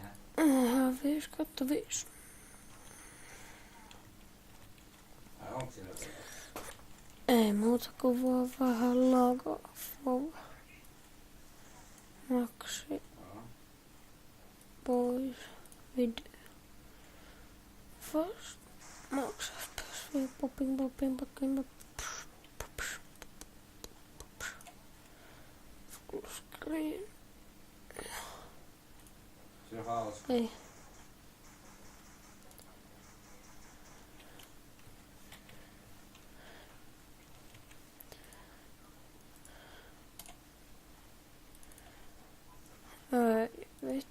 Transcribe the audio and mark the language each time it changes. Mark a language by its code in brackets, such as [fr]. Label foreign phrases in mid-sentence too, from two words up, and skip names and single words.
[fi] 5/5. Ai onks sillä vielä? Ei muuta kuin vaan vähän logo. Maksi Joo. pois. [en] Video. Fast. Max FPS. Popping. Full screen. [fi] Se on hauska. Ei. Vittu.